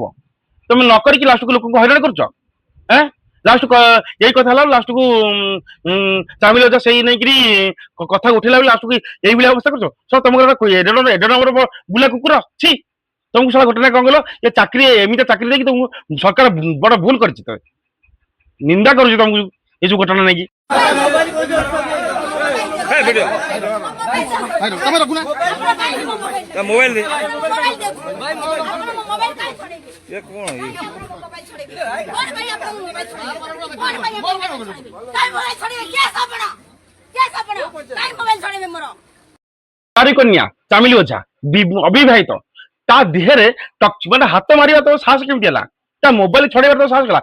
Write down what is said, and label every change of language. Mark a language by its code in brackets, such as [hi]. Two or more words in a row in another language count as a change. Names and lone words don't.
[or] ତମେ ନ କରିକି ଲାଷ୍ଟକୁ ଲୋକଙ୍କୁ ହଇରାଣ କରୁଛ। ଲାଷ୍ଟ ଏଇ କଥା ହେଲା ଲାଷ୍ଟକୁ ଚାମିଲ ସେଇ ନେଇକିରି କଥା ଉଠେଇଲା ବେଳେ ଲାଷ୍ଟକୁ ଏଇଭଳିଆ ଅବସ୍ଥା କରୁଛ। ତମକୁ ଏଡେ ନମ୍ବର ବୁଲା କୁକୁର ଛି। ତମକୁ ସାରା ଘଟଣା କଣ କହିଲ, ଏ ଚାକିରି ଏମିତି ଚାକିରି ଦେଇକି ତମକୁ ସରକାର ବଡ ଭୁଲ କରିଛି। ତମେ ନିନ୍ଦା କରୁଛି ତମକୁ ଏ ଯୋଉ ଘଟଣା ନେଇକି। [hi] मोबाइल दे ये कौन है [or] ତାରି କନ୍ୟା ଚାମିଲି ଓଝା ଅବିବାହିତ, ତା ଦେହରେ ମାନେ ହାତ ମାରିବା ତ ସାହସ କେମିତି ହେଲା? ତା ମୋବାଇଲ ଛଡେଇବାର ତ ସାହସ ହେଲା।